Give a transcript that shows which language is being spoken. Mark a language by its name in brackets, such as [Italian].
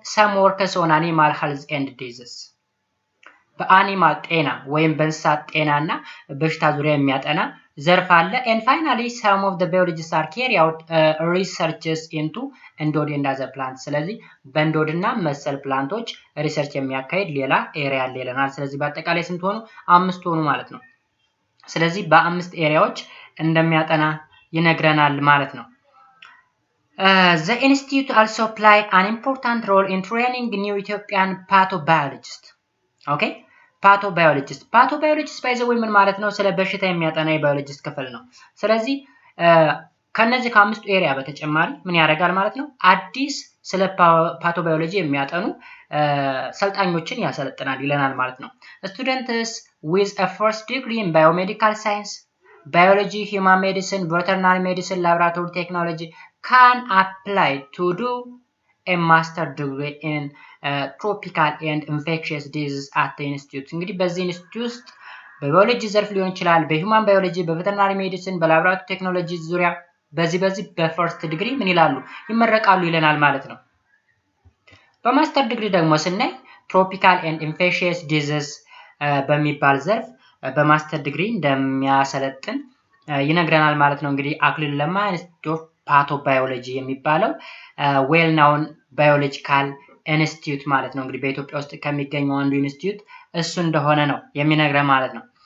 [English] some works on animal health and disease [Amharic] በአኒማል ጤና ወይም በእንስሳት ጤናና በሽታ ዙሪያ የሚያጠና ዘርፍ አለ። [English] and finally some of the biologists are carry out researches into endowed and other plants [Amharic] ስለዚህ በእንዶድና መሰል ፕላንቶች ሪሰርች የሚያካሂድ ሌላ ኤሪያ አለ ይለናል። ስለዚህ በአጠቃላይ ስንት ሆኑ? 5 ሆኑ ማለት ነው። ስለዚህ በ5 ኤሪያዎች እንደሚያጠና ይነግረናል ማለት ነው። [English] The institute also play an important role in training new Ethiopian pathobiologists. [Amharic] Okay? [English] Pathobiologist by the way [Amharic] ምን ማለት ነው? ስለ በሽታ የሚያጠና የባዮሎጂስት ክፍል ነው። ስለዚህ ከነዚህ ከአምስቱ ኤሪያ በተጨማሪ ምን ያደርጋል ማለት ነው? አዲስ ስለ ፓቶባዮሎጂ የሚያጠኑ ሰልጣኞችን ያሰለጥናል ይለናል ማለት ነው። [English] Students with a first degree in biomedical science, biology, human medicine, veterinary medicine, laboratory technology can apply to do a master degree in tropical and infectious diseases at the institute [Amharic] እንግዲህ በዚህ ኢንስቲትዩት ውስጥ በባዮሎጂ ዘርፍ ሊሆን ይችላል፣ በሂውማን ባዮሎጂ፣ በቬተርናሪ ሜዲሲን፣ በላብራቶሪ ቴክኖሎጂ ዙሪያ በዚህ በፈርስት ዲግሪ ምን ይላሉ? ይመረቃሉ ይለናል ማለት ነው። በማስተር ዲግሪ ደግሞ ስናይ ትሮፒካል ኤንድ ኢንፌክሽየስ ዲዚዝ በሚባል ዘርፍ በማስተር ዲግሪ እንደሚያሰለጥን ይነግረናል ማለት ነው። እንግዲህ አክሊሉ ለማ ኢንስቲትዩት ኦፍ ፓቶባዮሎጂ የሚባለው ዌል ናውን ባዮሎጂካል ኢንስቲትዩት ማለት ነው። እንግዲህ በኢትዮጵያ ውስጥ ከሚገኘው አንዱ ኢንስቲትዩት እሱ እንደሆነ ነው የሚነግረን ማለት ነው።